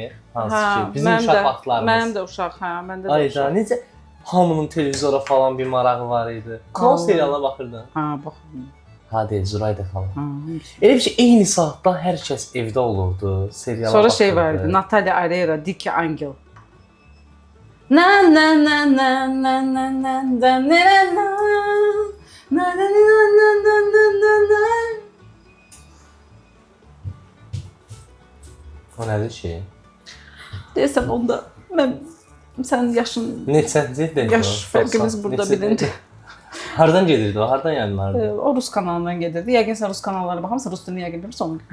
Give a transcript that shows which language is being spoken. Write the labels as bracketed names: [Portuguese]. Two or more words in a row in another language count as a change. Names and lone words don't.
[Azerbaijani] Hansı ki, bizim mənim uşaq də- vaxtlarımız. Mənim də uşaq, hə, məndə də Ayda, uşaq. necə hamının televizora falan bir marağı var idi. Klon Allah. serialına baxırdın. Hə, bax. Hadi, Zurayda xala. Hə. Elə bir şey, eyni saatda hər kəs evdə olurdu, seriala Sonra baxırdı. şey var idi, Natalya Arera, Diki Angel. Na na na na na na na na na na na na na na. O nədir şey? Deyəsən onda mən sənin yaşın Neçənci yaş fərqimiz burada bilinci. Hardan gedirdi o? Hardan yayınlardı? O Rus kanalından gedirdi. Yəqin sən Rus kanallara baxamsan, Rus dilini yəqin bilmirsən onu.